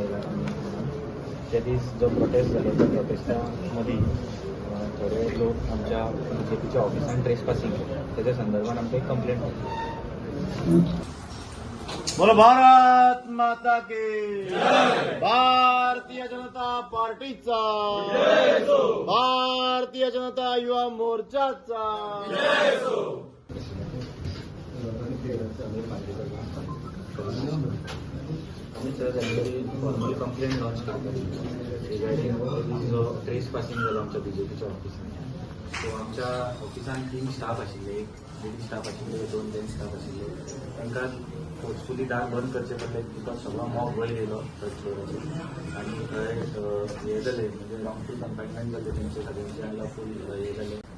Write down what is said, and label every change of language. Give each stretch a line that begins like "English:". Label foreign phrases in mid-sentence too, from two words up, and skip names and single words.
Konkani: त्या दिवस जो प्रोटेस्ट झालो त्या प्रोटेस्टामध्ये थोडे लोक आमच्या बीजेपीच्या ऑफिसान ट्रेसपासिंग त्याच्या संदर्भात आमची एक कंप्लेंट होती.
Hindi: बोलो भारत माता के
Marathi: भारतीय जनता पार्टीचा भारतीय जनता युवा मोर्चाचा
Konkani: आम्ही सर
English: actually formal complaint
Konkani: लॉन्च करतो रिगार्डिंग जो ट्रेस पासिंग झालो आमच्या बीजेपीच्या ऑफिसान. सो आमच्या ऑफिसान 3 स्टाफ आशिल्ले, एक लेडी स्टाफ आशिल्ले, 2 जेंट्स स्टाफ आशिल्ले. तांकां फोर्सफुली दार बंद करचे पडले बिकॉज सगळो मॉब वयर येयलो थर्ड फ्लोराचेर आनी थंय हे जाले म्हणजे
English: wrongful confinement
Konkani: जाले तेंचे सगळ्यांचे अनलॉफूल हे जाले.